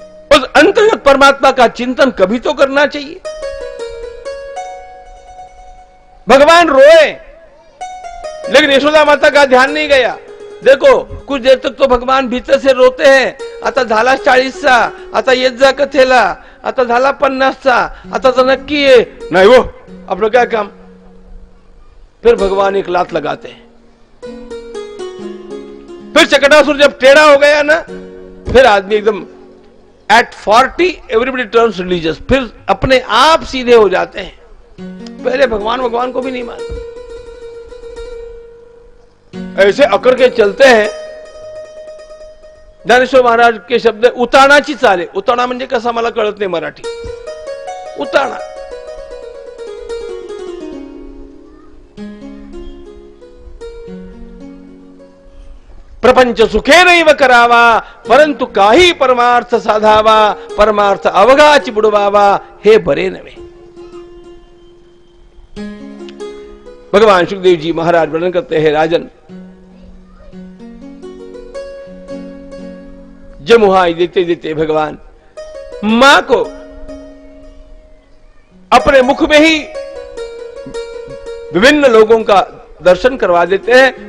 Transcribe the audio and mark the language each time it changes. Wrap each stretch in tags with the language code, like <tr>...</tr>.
<hi>उस अंतर्गत परमात्मा का चिंतन कभी तो करना चाहिए। भगवान रोए, लेकिन यशोदा माता का ध्यान नहीं गया। देखो कुछ देर तक तो भगवान भीतर से रोते हैं,</hi> <mr>आता झाला 40चा, आता येत जा कथेला, आता झाला 50चा, आता तर नक्की आहे नाही वो आपलं क्या काम।</mr> <hi>फिर भगवान एक लात लगाते हैं। फिर चकटासुर जब टेढ़ा हो गया ना, फिर आदमी एकदम</hi> <en>at 40 everybody turns religious,</en> <hi>फिर अपने आप सीधे हो जाते हैं। पहले भगवान को भी नहीं मानते, ऐसे अकड़ के चलते हैं। ज्ञानेश्वर महाराज के शब्द उताणाची चाले।</hi> <mr>उताणा म्हणजे कसा मला कळत नाही मराठी। उताणा प्रपंच सुखे नैव करावा, परंतु काही परमार्थ साधावा, परमार्थ अवघाची बुडवावा, हे बरे नव्हे।</mr> <hi>भगवान सुखदेव जी महाराज वर्णन करते हैं, राजन जमुहाई देते देते भगवान मां को अपने मुख में ही विभिन्न लोगों का दर्शन करवा देते हैं।</hi>